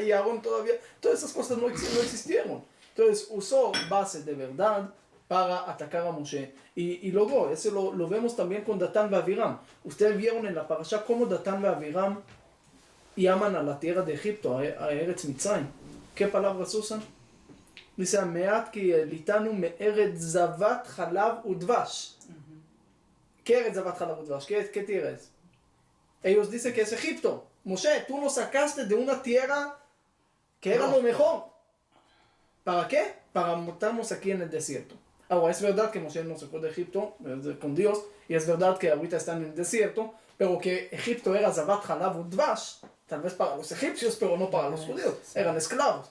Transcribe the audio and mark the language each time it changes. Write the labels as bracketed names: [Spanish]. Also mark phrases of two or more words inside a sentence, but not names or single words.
[Spanish] Y Aarón todavía, todas esas cosas no existieron. Entonces usó bases de verdad para atacar a Moshe. Y luego, eso lo vemos también con Datán y Abiram. Ustedes vieron en la parasha cómo Datán y Abiram llaman a la tierra de Egipto, a [Hebrew] ארץ מצרים. [Spanish] ¿Qué palabras usan? Dice, [Hebrew] המעט כי העליתנו מארץ זבת חלב ודבש. ¿Qué ארץ זבת חלב ודבש? [Spanish] ¿Qué tierra es? Ellos dicen que es Egipto. Moshe, tú nos sacaste de una tierra que era lo mejor. ¿Para qué? Para matarnos aquí en el desierto. Ahora, es verdad que Moshe nos sacó de Egipto con Dios, y es verdad que ahorita están en el desierto, pero que Egipto era [Hebrew] זבת חלב ודבש, [Spanish] tal vez para los egipcios, pero no para los judíos, eran esclavos.